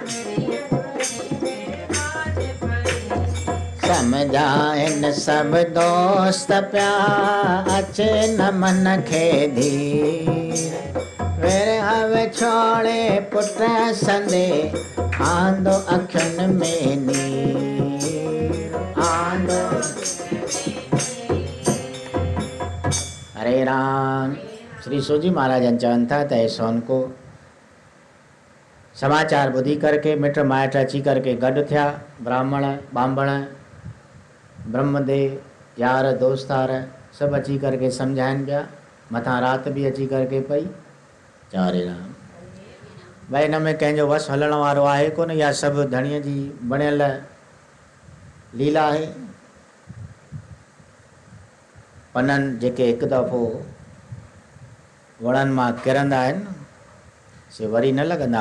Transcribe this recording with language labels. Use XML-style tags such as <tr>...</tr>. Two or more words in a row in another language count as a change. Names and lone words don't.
<sd>समझाइन सब दोस्त पिया, अचे न मन खे धीर, वेरे हवे छोड़े पुट संदे, आंदो अखियुनि में नीर, आंदो। हरे राम। श्री सूजी महाराजन चवनि था त सोन को समाचार ॿुधी करके मिट माइट अची करके गॾु थिया, ब्राह्मण ॿांभण ब्रह्मदेव यार दोस्तार सभु अची करके सम्झाइनि पिया। मथां राति बि अची करके पई। हरे राम। भई हिन में कंहिंजो वस हलण वारो आहे कोन, या सभु धणीअ जी बणियल लीला आहे। पननि जेके हिकु दफ़ो वणनि मां किरंदा आहिनि, से वरी न लॻंदा।</sd>